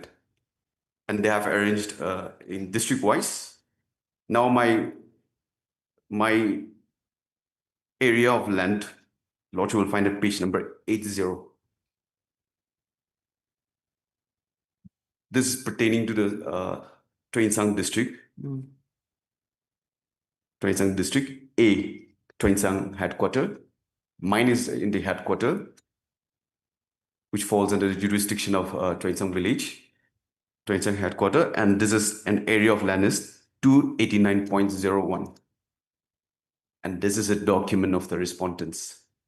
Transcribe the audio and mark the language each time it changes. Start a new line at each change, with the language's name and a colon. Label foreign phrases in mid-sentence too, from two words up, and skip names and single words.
English: And they have arranged in district-wise. Now my area of land, Lord, you will find at page number 80. This is pertaining to the Toinsang district. Toinsang district A, Toinsang headquarter. Mine is in the headquarter, which falls under the jurisdiction of Toinsang village, Toinsang headquarter, and this is an area of land is 289.01. And this is a document of the respondents.